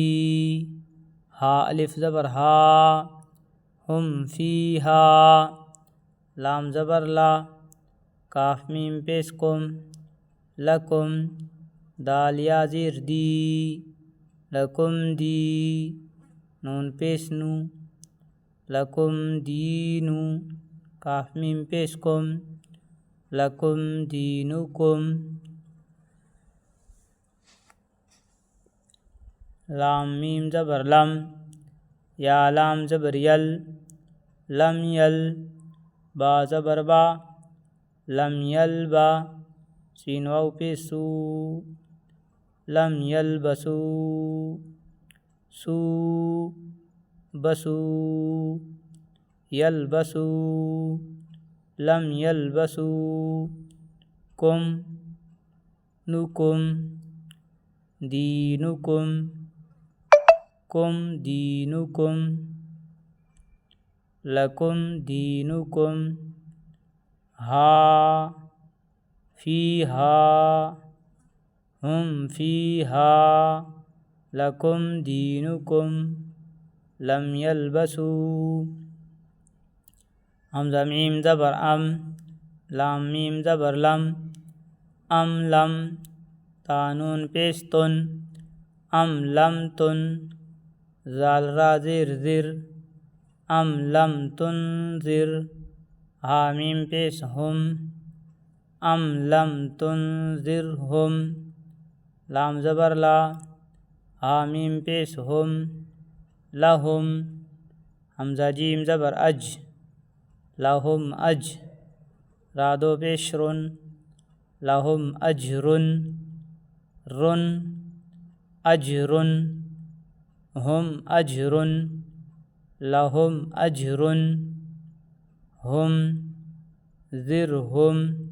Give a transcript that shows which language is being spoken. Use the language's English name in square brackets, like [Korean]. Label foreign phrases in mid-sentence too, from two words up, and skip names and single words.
[Urdu] ہا الف زبر ہا، ہم فی ہا، لام زبر لا، کاف میم پیش کم، لکم، دال یا زیر دی، لکم دی، نون پیش نو، لکم دینو، کاف میم پیش کم، [Arabic] لکم دینکم، [Urdu] لام میم زبر لم، یا لام زبر یل، لم یل، با زبر با، لم یلبا، سین واو پیش سو، [Arabic] لم یلبسو، [Urdu] سو، بسو، یلبسو، [Arabic] لم یلبسو، [Urdu] کم، نکم، دینکم، کم دینکم، [Arabic] لکم دینکم، [Urdu] ہا فیہا، ہم فیہا، [Arabic] لکم دینکم، لم یلبسو۔ [Urdu] حمزہ میم زبر ام، لام میم زبر لم، ام لم، تا نون پیش تن، ام لم تن، زال را زیر زر، [Arabic] ام لم تنذر، [Urdu] ہا میم پیش ہم، [Arabic] ام لم تنذرہم، [Urdu] لام زبر لا، ہا میم پیش ہم، لہم، حمزہ جیم زبر اج، لہم اج، را دو پیش رن، [Arabic] لہم اجرن، [Urdu] رن، اجرن، ہم اجرن، [Arabic] لہم اجرن، [Urdu] ہم، زرہم،